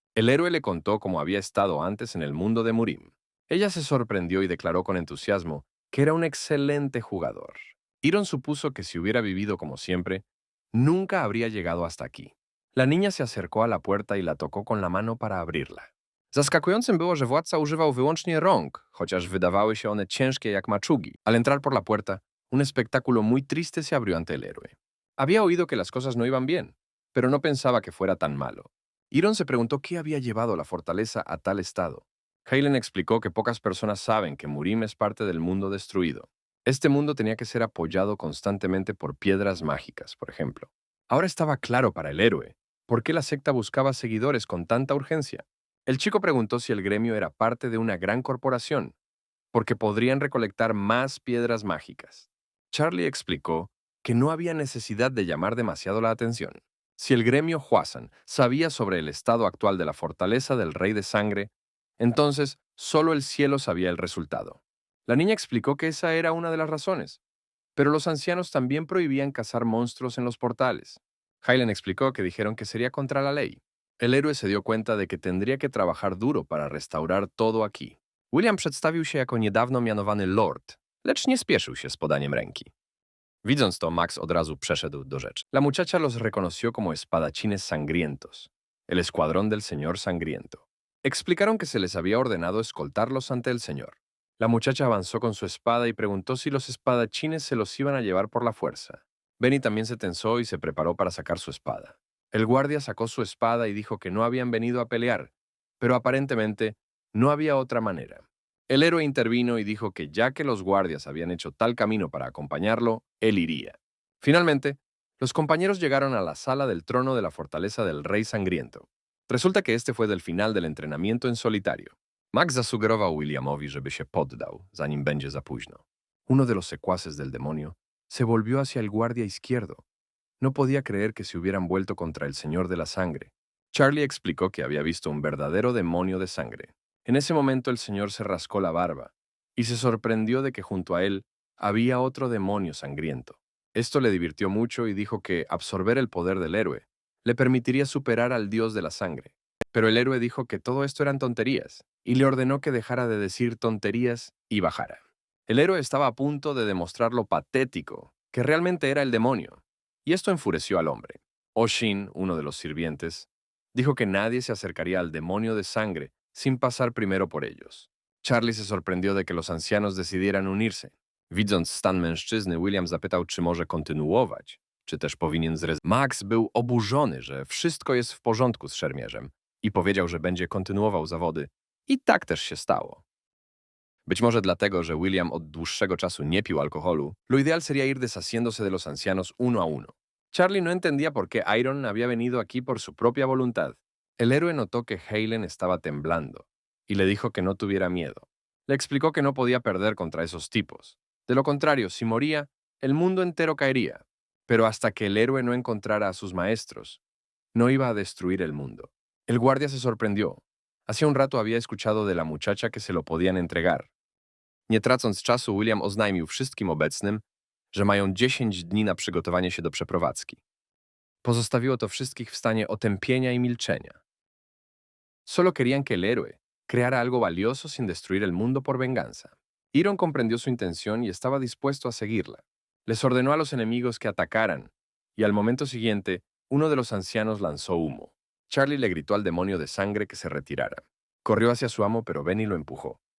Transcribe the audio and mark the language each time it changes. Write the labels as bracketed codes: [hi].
[es] El héroe le contó cómo había estado antes en el mundo de Murim. Ella se sorprendió y declaró con entusiasmo que era un excelente jugador. Iron supuso que si hubiera vivido como siempre, nunca habría llegado hasta aquí. La niña se acercó a la puerta y la tocó con la mano para abrirla. [pl] Zaskakującym było, że władca używał wyłącznie rąk, chociaż wydawały się one ciężkie jak maczugi. [es] Al entrar por la puerta, un espectáculo muy triste se abrió ante el héroe. Había oído que las cosas no iban bien, pero no pensaba que fuera tan malo. Iron se preguntó qué había llevado la fortaleza a tal estado. Halen explicó que pocas personas saben que Murim es parte del mundo destruido. Este mundo tenía que ser apoyado constantemente por piedras mágicas, por ejemplo. Ahora estaba claro para el héroe por qué la secta buscaba seguidores con tanta urgencia. El chico preguntó si el gremio era parte de una gran corporación, porque podrían recolectar más piedras mágicas. Charlie explicó que no había necesidad de llamar demasiado la atención. Si el gremio Huasan sabía sobre el estado actual de la fortaleza del Rey de Sangre, entonces solo el cielo sabía el resultado. La niña explicó que esa era una de las razones, pero los ancianos también prohibían cazar monstruos en los portales. Hylen explicó que dijeron que sería contra la ley. El héroe se dio cuenta de que tendría que trabajar duro para restaurar todo aquí. [pl] William przedstawił się jako niedawno mianowany lord, lecz nie spieszył się z podaniem ręki. Widząc to, Max od razu przeszedł do rzeczy. [es] La muchacha los reconoció como espadachines sangrientos, el escuadrón del señor sangriento. Explicaron que se les había ordenado escoltarlos ante el señor. La muchacha avanzó con su espada y preguntó si los espadachines se los iban a llevar por la fuerza. Benny también se tensó y se preparó para sacar su espada. El guardia sacó su espada y dijo que no habían venido a pelear, pero aparentemente no había otra manera. El héroe intervino y dijo que ya que los guardias habían hecho tal camino para acompañarlo, él iría. Finalmente, los compañeros llegaron a la sala del trono de la fortaleza del Rey Sangriento. Resulta que este fue del final del entrenamiento en solitario. [pl] Max zasugerował Williamowi, żeby się poddał, zanim będzie za późno. [es] Uno de los secuaces del demonio se volvió hacia el guardia izquierdo. No podía creer que se hubieran vuelto contra el Señor de la Sangre. Charlie explicó que había visto un verdadero demonio de sangre. En ese momento el señor se rascó la barba y se sorprendió de que junto a él había otro demonio sangriento. Esto le divirtió mucho y dijo que absorber el poder del héroe le permitiría superar al dios de la sangre. Pero el héroe dijo que todo esto eran tonterías y le ordenó que dejara de decir tonterías y bajara. El héroe estaba a punto de demostrar lo patético que realmente era el demonio, y esto enfureció al hombre. Oshin, uno de los sirvientes, dijo que nadie se acercaría al demonio de sangre sin pasar primero por ellos. Charlie se sorprendió de que los ancianos decidieran unirse. [pl] Widząc stan mężczyzny, William zapytał, czy może kontynuować, czy też powinien zrezygnować. Max był oburzony, że wszystko jest w porządku z szermierzem i powiedział, że będzie kontynuował zawody. I tak też się stało. Być może dlatego, że William od dłuższego czasu nie pił alkoholu, [es] lo ideal sería ir deshaciéndose de los ancianos uno a uno. Charlie no entendía por qué Iron había venido aquí por su propia voluntad. El héroe notó que Halen estaba temblando y le dijo que no tuviera miedo. Le explicó que no podía perder contra esos tipos. De lo contrario, si moría, el mundo entero caería. Pero hasta que el héroe no encontrara a sus maestros, no iba a destruir el mundo. El guardia se sorprendió. Hacía un rato había escuchado de la muchacha que se lo podían entregar. [pl] Nie tracąc czasu, William oznajmił wszystkim obecnym, że mają 10 dni na przygotowanie się do przeprowadzki. Pozostawiło to wszystkich w stanie otępienia y milczenia. [es] Solo querían que el héroe creara algo valioso sin destruir el mundo por venganza. Iron comprendió su intención y estaba dispuesto a seguirla. Les ordenó a los enemigos que atacaran, y al momento siguiente, uno de los ancianos lanzó humo. Charlie le gritó al demonio de sangre que se retirara. Corrió hacia su amo, pero Benny lo empujó.